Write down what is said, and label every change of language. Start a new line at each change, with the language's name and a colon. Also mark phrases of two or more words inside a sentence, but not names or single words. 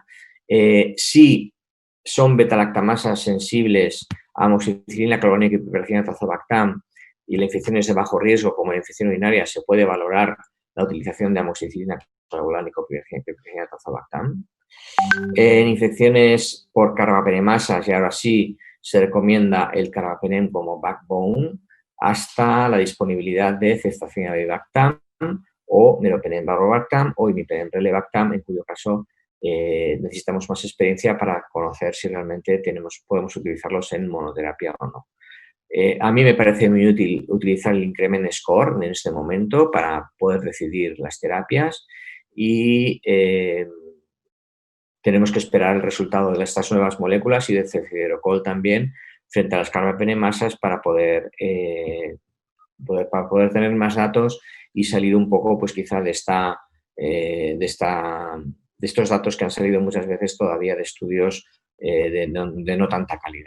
Spanish: Si son beta-lactamasas sensibles a amoxicilina, clorgónica y piperacina tazobactam y la infección es de bajo riesgo, como la infección urinaria, se puede valorar la utilización de amoxicilina, clorgónica y piperacina tazobactam. En infecciones por carbapenemasas, y ahora sí se recomienda el carbapenem como backbone, hasta la disponibilidad de ceftazidime y avibactam o meropenem valproate o imipenem relebactam, en cuyo caso necesitamos más experiencia para conocer si realmente podemos utilizarlos en monoterapia o no. A mí me parece muy útil utilizar el Increment Score en este momento para poder decidir las terapias y tenemos que esperar el resultado de estas nuevas moléculas y de cefiderocol también frente a las carbapenemasas para poder tener más datos y salir un poco, pues quizá de estos datos que han salido muchas veces todavía de estudios de no tanta calidad.